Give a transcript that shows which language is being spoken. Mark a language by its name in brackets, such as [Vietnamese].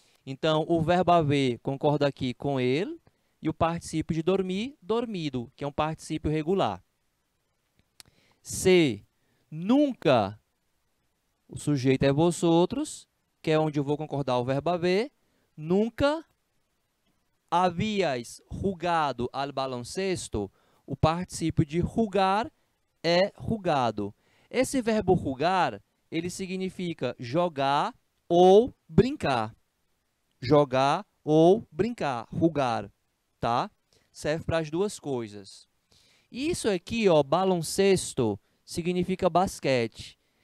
[Portuguese] Então, o verbo haver concorda aqui com ele e o particípio de dormir, dormido, que é um particípio regular. C. Nunca. O sujeito é vosotros, que é onde eu vou concordar o verbo haver. [Spanish] Nunca habíais jugado al baloncesto. [Portuguese] O particípio de jugar é jugado. Esse verbo jugar, ele significa jogar ou brincar. Jogar ou brincar, jugar, tá? Serve para as duas coisas. Isso aqui, ó, baloncesto, significa basquete.